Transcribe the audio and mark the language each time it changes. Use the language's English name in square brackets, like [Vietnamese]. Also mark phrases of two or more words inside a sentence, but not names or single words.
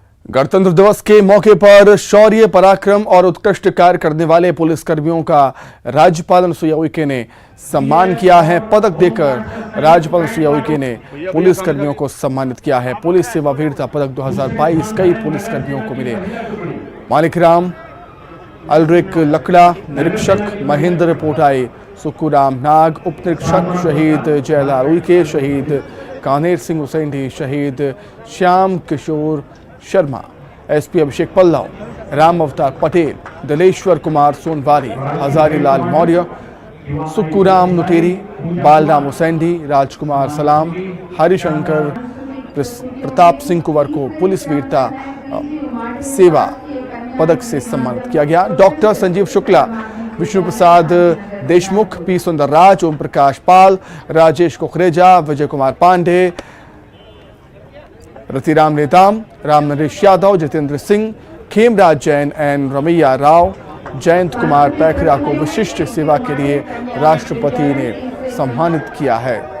[Hindi] गणतंत्र दिवस के मौके पर शौर्य, पराक्रम और उत्कृष्ट कार्य करने वाले पुलिसकर्मियों का राज्यपाल अनुसुईया उइके ने सम्मान किया है। पदक देकर राज्यपाल अनुसुईया उइके ने पुलिसकर्मियों को सम्मानित किया है। पुलिस सेवा वीरता पदक 2022 कई पुलिसकर्मियों को मिले। मालिकराम अलरिक लकड़ा, निरीक्षक महेंद्र पोटाई, सुक्कूराम नाग, उप निरीक्षक शहीद जयलाल उइके, शहीद कानेर सिंह उसेंडी, शहीद श्याम किशोर शर्मा, एसपी अभिषेक पल्लव, राम अवतार पटेल, दलेश्वर कुमार सोनवारी, हजारीलाल मौर्य, सुक्कूराम लुटेरी, बालराम उसेंडी, राजकुमार सलाम, हरिशंकर प्रताप सिंह कुंवर को पुलिस वीरता सेवा पदक से सम्मानित किया गया। डॉक्टर संजीव शुक्ला, विष्णु प्रसाद देशमुख, पी सुंदरराज, ओम प्रकाश पाल, राजेश कुकरेजा, विजय कुमार पांडे, रतिराम नेताम, राम नरेश यादव, जितेंद्र सिंह, खेमराज जैन एन रमैया राव, जयंत कुमार पैखरा को विशिष्ट सेवा के लिए राष्ट्रपति ने सम्मानित किया है।